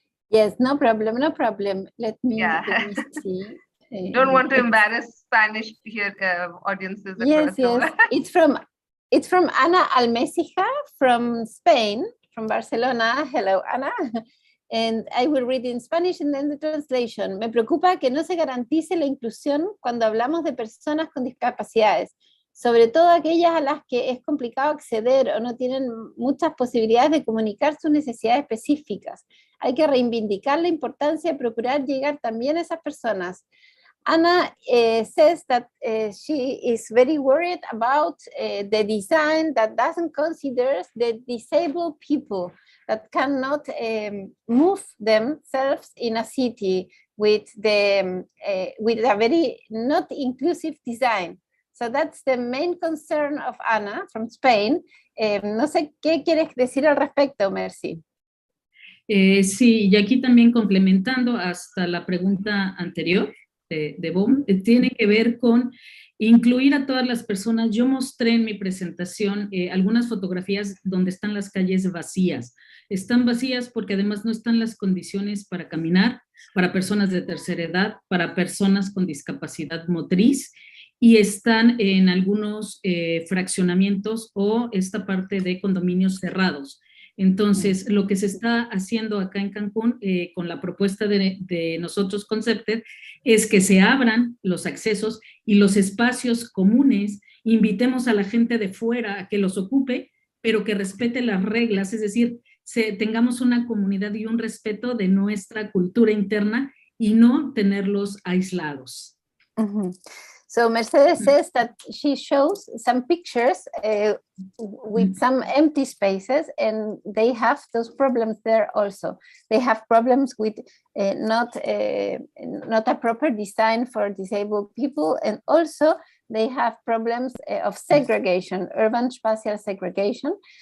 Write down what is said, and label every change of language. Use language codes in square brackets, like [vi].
[en] Yes, no problem, no problem. Let me see. Don't want to embarrass Spanish here audiences. Yes. It's from Ana Almecija from Spain, from Barcelona. Hello, Ana. And I will read in Spanish and then the translation. [es] Me preocupa que no se garantice la inclusión cuando hablamos de personas con discapacidades, sobre todo aquellas a las que es complicado acceder o no tienen muchas posibilidades de comunicar sus necesidades específicas. Hay que reivindicar la importancia de procurar llegar también a esas personas. [en] Anna says that she is very worried about the design that doesn't consider the disabled people that cannot move themselves in a city with a very not inclusive design. So that's the main concern of Anna from Spain. [es] No sé qué quieres decir al respecto, Mercy. Sí, y aquí también complementando hasta la pregunta anterior de Bohm, tiene que ver con incluir a todas las personas. Yo mostré en mi presentación algunas fotografías donde están las calles vacías. Están vacías porque además no están las condiciones para caminar, para personas de tercera edad, para personas con discapacidad motriz, y están en algunos fraccionamientos o esta parte de condominios cerrados. Entonces, lo que se está haciendo acá en Cancún con la propuesta de nosotros con CPTED es que se abran los accesos y los espacios comunes, invitemos a la gente de fuera a que los ocupe, pero que respete las reglas, es decir, tengamos una comunidad y un respeto de nuestra cultura interna y no tenerlos aislados. Mm-hmm. [en] So Mercedes says that she shows some pictures with some empty spaces, and they have those problems there also. They have problems with not a proper design for disabled people, and also they have problems of segregation, urban spatial segregation.